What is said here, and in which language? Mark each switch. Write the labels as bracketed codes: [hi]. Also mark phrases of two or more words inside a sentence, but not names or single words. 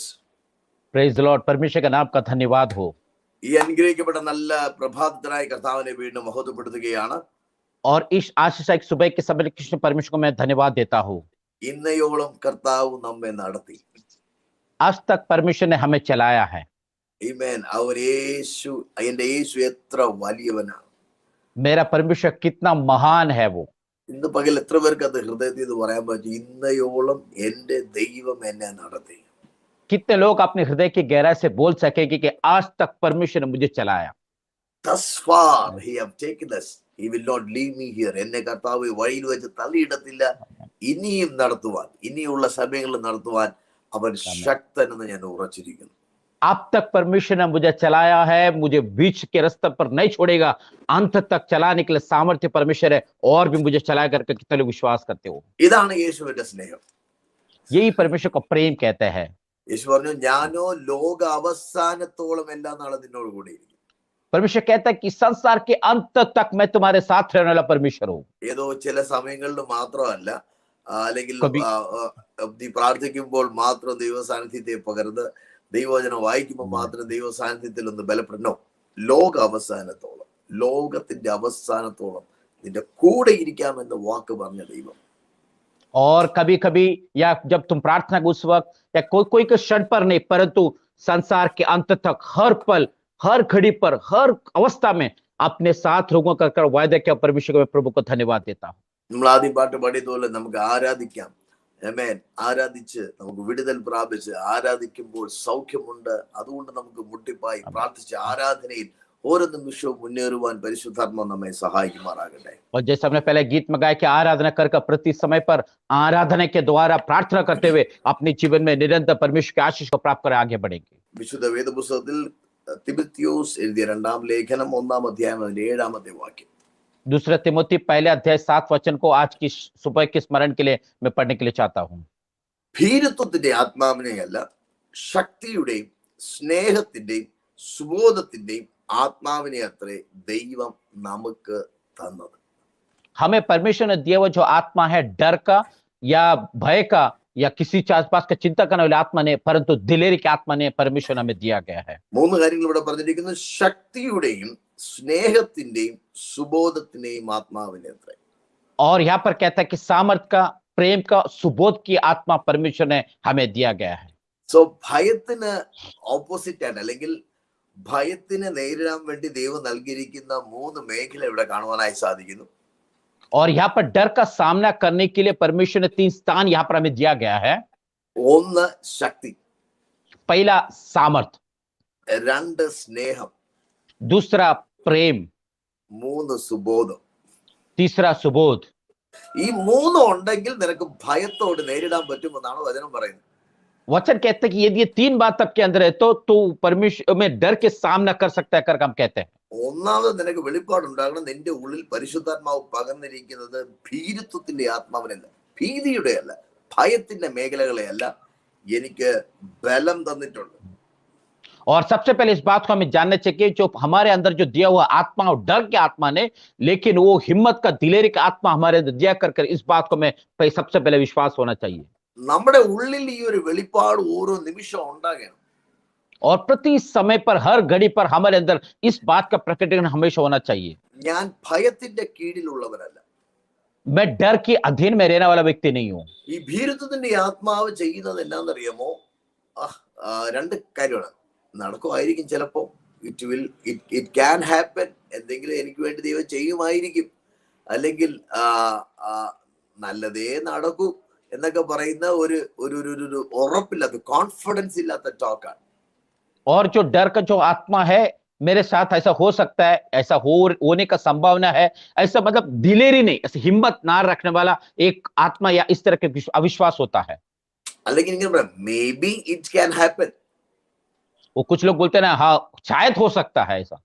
[en] Praise the Lord. [hi] परमेश्वर का नाम का धन्यवाद हो. [ml] ഈ അനുഗ്രഹിക്കപ്പെട്ട നല്ല പ്രഭാതത്തിനായി കർത്താവിനെ വീണ്ടും മഹത്വപ്പെടുത്തുകയാണ്. [hi] और इस आशीषित सुबह के समय कृष्ण परमेश्वर को मैं धन्यवाद देता हूँ. [ml] ഇന്നയോളം കർത്താവ് നമ്മെ നടത്തി. [hi] आज तक परमेश्वर ने हमें चलाया है. [ml] Amen. എന്റെ യേശു എത്ര വലിയവനാണ്. [hi] मेरा परमेश्वर कितना महान है वो। [ml] ഇന്ന് പകൽ എത്ര പേർക്ക് അത് ഹൃദയത്തിൽ ഇത് പറയാൻ പറ്റും? ഇന്നയോളം എന്റെ ദൈവം എന്നെ നടത്തി. [hi] कितने लोग अपने हृदय की गहराई से बोल सकेंगे कि आज तक परमेश्वर ने मुझे चलाया। [en] Thus far he have taken us. He will not leave me here. [ml] എന്നെ കർത്താവ് വഴിയിൽ വെച്ച് തള്ളിയിടത്തില്ല. ഇനിയും നടത്തുവാൻ, ഇനിയുള്ള സമയങ്ങളിൽ നടത്തുവാൻ അവൻ ശക്തനെന്ന് ഞാൻ ഉറച്ചിരിക്കുന്നു. [hi] अब तक परमेश्वर ने मुझे चलाया है, मुझे बीच के रास्ते पर नहीं छोड़ेगा, अंत तक चलाने के लिए सामर्थ्य परमेश्वर है और भी मुझे चलाया करके कितने लोग विश्वास करते हो। [ml] ഇതാണ് യേശുവിന്റെ സ്നേഹം. [hi] यही परमेश्वर को प्रेम कहते हैं। [ml] യേശു പറഞ്ഞു, ഞാനോ ലോക അവസാനത്തോളം എല്ലാ നാളും നിന്നോട് കൂടെ ഇരിക്കും. [hi] परमेश्वर कहता है कि संसार के अंत तक मैं तुम्हारे साथ रहने वाला परमेश्वर हूँ। [ml] ഏതോ ചില സമയങ്ങളിൽ മാത്രമല്ല, അല്ലെങ്കിൽ [hi] കബി- [ml] നീ പ്രാർത്ഥിക്കുമ്പോൾ മാത്രം ദൈവ സാന്നിധ്യത്തെ പകർന്ന് ദൈവവചനം വായിക്കുമ്പോൾ മാത്രം ദൈവ സാന്നിധ്യത്തിൽ ഒന്ന് ബലപ്പെടണോ. ലോക അവസാനത്തോളം, ലോകത്തിന്റെ അവസാനത്തോളം നിന്റെ കൂടെ ഇരിക്കാമെന്ന് വാക്ക് പറഞ്ഞ ദൈവം. [hi] और कभी कभी या जब तुम प्रार्थना उस वक्त या कोई कोई के क्षण पर नहीं, परंतु संसार के अंत तक हर पल, हर घड़ी पर, हर अवस्था में अपने साथ लोगों का कर वायदा किया परमेश्वर को मैं प्रभु को धन्यवाद देता हूँ। [ml] നമ്മൾ ആദ്യം പാട്ട് പാടിയതുപോലെ നമുക്ക് ആരാധിക്കാം. ആമേൻ. ആരാധിച്ച് നമുക്ക് വിടുതൽ പ്രാപിച്ച് ആരാധിക്കുമ്പോൾ സൗഖ്യമുണ്ട്. അതുകൊണ്ട് നമുക്ക് മുട്ടിപ്പായി പ്രാർത്ഥിച്ച് ആരാധനയിൽ ഓരോ നിമിഷവും മുന്നേറുവാൻ പരിശുദ്ധാത്മാവ് നമ്മെ സഹായിക്കുമാറാകട്ടെ. [hi] और जैसे हमने पहले गीत में गाया कि आराधना कर प्रति समय पर आराधना के द्वारा प्रार्थना करते हुए अपने जीवन में निरंतर परमेश्वर की आशीष को प्राप्त कर आगे बढ़ेंगे। [ml] വിശുദ്ധ വേദപുസ്തകത്തിൽ തിമോത്തിയോസ് എഴുതിയ 2-ാം ലേഖനം 1-ാം അധ്യായം 7-ാമത്തെ വാക്യം. [hi] दूसरा तिमोथी पहले अध्याय 7 वचन को आज की सुबह के स्मरण के लिए मैं पढ़ने के लिए चाहता हूँ। [ml] ഭീരുത്വത്തിന്റെ ആത്മാവിനെയല്ല, ശക്തിയുടെയും സ്നേഹത്തിന്റെയും സുബോധത്തിന്റെയും ആത്മാവിനെ അത്രേ ദൈവം നമുക്ക് തന്നത്. [hi] हमें परमेश्वर ने दिया हुआ जो आत्मा है, डर का या भय का या किसी आसपास का चिंता करने वाले आत्मा ने, परंतु दिलेरी की आत्मा ने परमेश्वर ने हमें दिया गया है। [ml] 3 കാര്യങ്ങൾ ഇവിടെ പറഞ്ഞിരിക്കുന്നു. ശക്തിയുടെയും സ്നേഹത്തിന്റെയും സുബോധത്തിന്റെയും ആത്മാവിനെ അത്രേ. [hi] और यहाँ पर कहता है कि सामर्थ का, प्रेम का, सुबोध की आत्मा परमेश्वर ने हमें दिया गया है। [ml] സോ ഭയത്തിന് ഓപ്പോസിറ്റ് ആണ്, അല്ലെങ്കിൽ ഭയത്തിനെ നേരിടാൻ വേണ്ടി ദൈവം നൽകിയിരിക്കുന്ന 3 മേഖല ഇവിടെ കാണുവാനായി സാധിക്കുന്നു. [hi] और यहाँ पर डर का सामना करने के लिए परमेश्वर ने 3 स्थान यहाँ पर हमें दिया गया है। [ml] 1 ശക്തി, [hi] पहला सामर्थ, [ml] 2 സ്നേഹം, [hi] दूसरा प्रेम, [ml] 3 സുബോധം. [hi] तीसरा सुबोध। [ml] ഈ 3 ഉണ്ടെങ്കിൽ നിനക്ക് ഭയത്തോട് നേരിടാൻ പറ്റുമെന്നാണ് വചനം പറയുന്നത്. [hi] वचन कहते हैं कि यदि ये 3 बात आपके अंदर है तो तू परमेश्वर में डर के सामना कर सकता है, कर हम कहते हैं। [ml] ഒന്നാമത് നിനക്ക് വെളിപ്പാടുണ്ടാകണം. നിന്റെ ഉള്ളിൽ പരിശുദ്ധാത്മാവ് പകർന്നിരിക്കുന്നത് ഭീരുത്വത്തിന്റെ ആത്മാവിനല്ല, ഭീതിയുടെ അല്ല, ഭയത്തിന്റെ മേഖലകളെ അല്ല, എനിക്ക് ബലം തന്നിട്ടുണ്ട്. [hi] और सबसे पहले इस बात को हमें जानना चाहिए जो हमारे अंदर जो दिया हुआ आत्मा और डर के आत्मा ने, लेकिन वो हिम्मत का, दिलेरी का आत्मा हमारे अंदर दिया कर इस बात को हमें सबसे पहले विश्वास होना चाहिए। [ml] നമ്മുടെ ഉള്ളിൽ ഈ ഒരു വെളിപ്പാട് ഓരോ നിമിഷം ഉണ്ടാകണം. [hi] और प्रति समय पर, हर घड़ी पर हमारे अंदर इस बात का प्रकटीकरण हमेशा होना चाहिए। [ml] ഞാൻ ഭയത്തിന്റെ കീഴിലുള്ളവനല്ല. [hi] मैं डर के अधीन में रहने वाला व्यक्ति नहीं हूं। [ml] ഈ ഭീരുത്വത്തിന്റെ ആത്മാവ് ചെയ്യുന്നത് എന്നാന്നറിയാമോ? 2 കാര്യമാണ്. നടക്കുമായിരിക്കും ചിലപ്പോ, [en] it can happen, [ml] എന്തെങ്കിലും എനിക്ക് വേണ്ടി ദൈവം ചെയ്യുമായിരിക്കും, അല്ലെങ്കിൽ നല്ലതേ നടക്കൂ എന്നൊക്കെ പറയുന്ന ഒരു ഉറപ്പില്ലാത്ത, കോൺഫിഡൻസ് ഇല്ലാത്ത ടോക്കാണ്. [hi] और जो डर का जो आत्मा है, मेरे साथ ऐसा हो सकता है, ऐसा होने का संभावना है, ऐसा मतलब दिलेरी नहीं, ऐसे हिम्मत ना रखने वाला एक आत्मा या इस तरह के अविश्वास होता है। [ml] അല്ലെങ്കിൽ ഇങ്ങനെ പറയാം, [en] maybe it can happen. [hi] वो कुछ लोग बोलते हैं ना, हाँ शायद हो सकता है ऐसा।